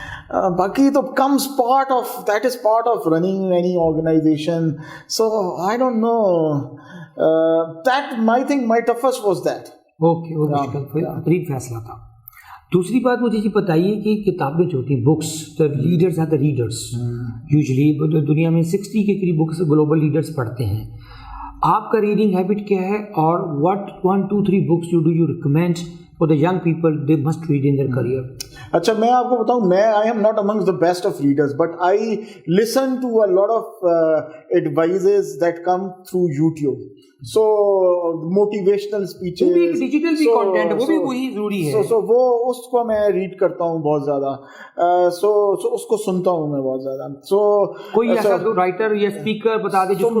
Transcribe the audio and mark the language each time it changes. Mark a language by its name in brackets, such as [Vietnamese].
[English] Baki to comes that is part of running any organization. So I don't know. That my toughest was that. [Hindi] Okay, वो मुश्किल फैसला था. दूसरी बात मुझे ये बताइए कि किताबें जो होती हैं, books, the leaders are the readers. Usually दुनिया में 60 के करीब बुक्स ग्लोबल लीडर्स पढ़ते हैं. आपका रीडिंग हैबिट क्या है, [English] और what 1, 2, 3 books you recommend for the young people they must read in their career? [Hindi] अच्छा मैं आपको बताऊं मैं [English] I am not amongst the best of readers but I listen to a lot of advices that come through YouTube. So motivational speeches. [Hindi] वो भी एक digital भी content है, वो भी वही जरूरी है. So वो उसको मैं रीड करता हूँ बहुत ज़्यादा. So उसको सुनता हूँ मैं बहुत ज़्यादा. [English] So [Hindi] कोई ऐसा राइटर या स्पीकर बता दे जिसको